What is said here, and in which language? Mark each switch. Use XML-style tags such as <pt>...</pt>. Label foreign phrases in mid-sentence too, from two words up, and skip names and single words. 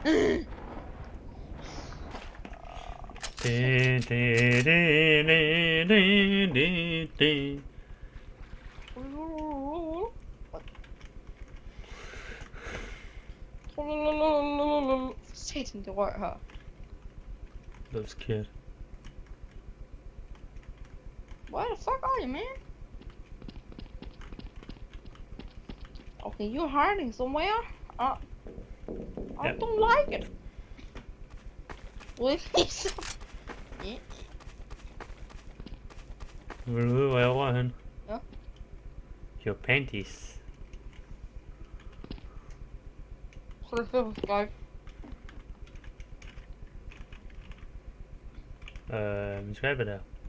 <da>Satan, det rør her.</da> <en>That was scared. Where the fuck are you, man? Okay, you're hiding somewhere. I Yeah. don't like it. Please. Yeah.</en> <da>Vil du vide, hvor jeg rører hen? Ja.</da> <en>Your panties.</en> <da>Så det er på Skype. Min Skype er der.</da>